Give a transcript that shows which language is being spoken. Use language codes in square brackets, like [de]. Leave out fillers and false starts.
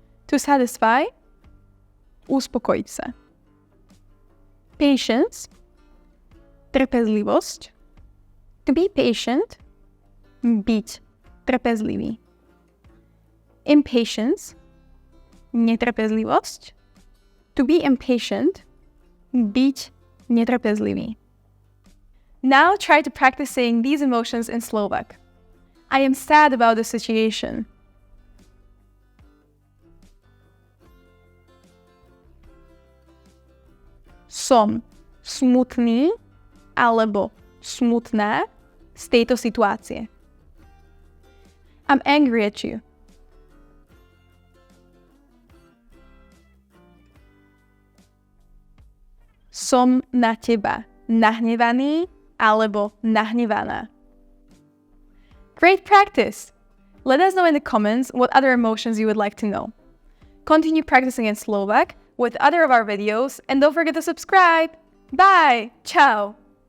[en] To satisfy, [sk] uspokojiť sa. [en] Patience, [sk] trpezlivosť. [en] To be patient, [sk] byť trpezlivý. [en] Impatience, [sk] netrpezlivosť. [en] To be impatient, [sk] byť netrpezlivý. [en] Now try to practice saying these emotions in Slovak. I am sad about the situation. [sk] Som smutný alebo smutná z tejto situácie. [en] I'm angry at you. [sk] Som na teba nahnevaný alebo nahnevaná. [en] Great practice! Let us know in the comments what other emotions you would like to know. Continue practicing in Slovak with other of our videos and don't forget to subscribe. Bye! Ciao!